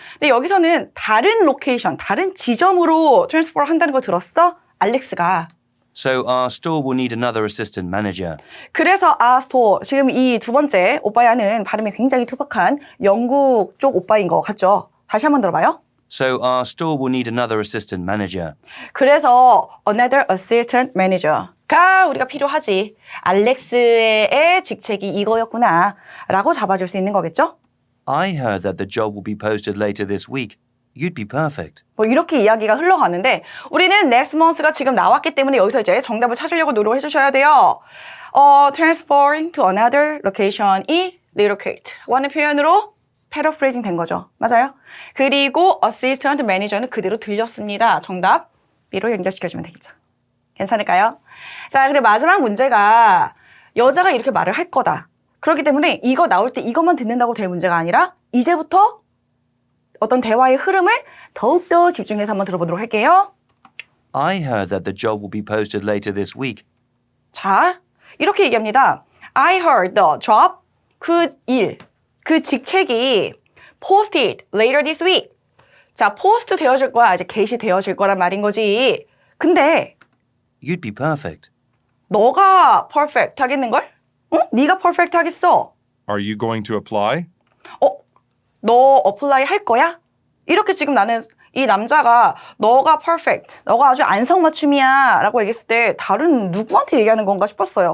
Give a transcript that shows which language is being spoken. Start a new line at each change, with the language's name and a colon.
Korean: 근데 여기서는 다른 로케이션, 다른 지점으로 트랜스퍼 한다는 거 들었어? 알렉스가.
English: So our store will need another assistant manager.
Korean: 그래서 스토어 지금 이 두 번째 오빠야는 발음이 굉장히 투박한 영국 쪽 오빠인 것 같죠? 다시 한번 들어봐요.
English: So our store will need another assistant manager.
Korean: 그래서
English: another assistant manager
Korean: 가 우리가 필요하지. 알렉스의 직책이 이거였구나 라고 잡아줄 수 있는 거겠죠?
English: I heard that the job will be posted later this week. You'd be perfect.
Korean: 뭐 이렇게 이야기가 흘러가는데 우리는
English: next month
Korean: 가 지금 나왔기 때문에 여기서 이제 정답을 찾으려고 노력을 해주셔야 돼요.
English: transferring to another location
Korean: 이 relocate라고 하는 표현으로 패러프레이징 된 거죠. 맞아요? 그리고 assistant manager는 그대로 들렸습니다. 정답 B로 연결시켜주면 되겠죠. 괜찮을까요? 자, 그리고 마지막 문제가 여자가 이렇게 말을 할 거다. 그렇기 때문에 이거 나올 때 이것만 듣는다고 될 문제가 아니라 이제부터 어떤 대화의 흐름을 더욱더 집중해서 한번 들어보도록 할게요.
English: I heard that the job will be posted later this week.
Korean: 자, 이렇게 얘기합니다.
English: I heard the job,
Korean: 그 일, 그 직책이
English: posted later this week.
Korean: 자, post 되어질 거야. 이제 게시되어질 거란 말인 거지. 근데
English: You'd be perfect.
Korean: 너가 perfect 하겠는걸? 응? 네가 perfect 하겠어.
English: Are you going to apply?
Korean: 너 어플라이 할 거야? 이렇게 지금 나는 이 남자가 너가 perfect, 너가 아주 안성맞춤이야 라고 얘기했을 때 다른 누구한테 얘기하는 건가 싶었어요.